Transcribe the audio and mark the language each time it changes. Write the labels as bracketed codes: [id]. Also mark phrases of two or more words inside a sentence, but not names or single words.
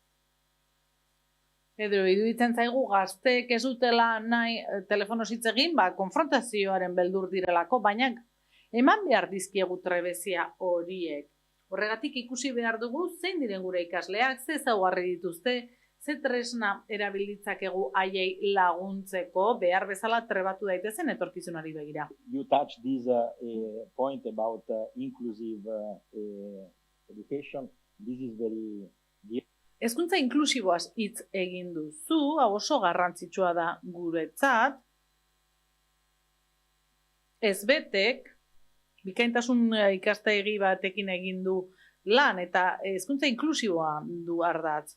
[eu] Edo iruditzen zaigu gazteek ez dutela nahi telefonoz hitz egin, konfrontazioaren beldur direlako, baina eman behar dizkiegu trebezia horiek. Horregatik ikusi behar dugu zein diren gure ikasleak, ze ezaugarri dituzte, ze tresna erabilitzakegu haiei laguntzeko, behar bezala trebatu daitezen etorkizunari begira. [en] You touched this point about inclusive education. This is very dear. [eu] Hezkuntza inklusiboaz hitz egin duzu, hau oso garrantzitsua da guretzat. Ezbetek, bikaintasun ikastegi batekin egin du lan eta hezkuntza inklusiboa du ardatz.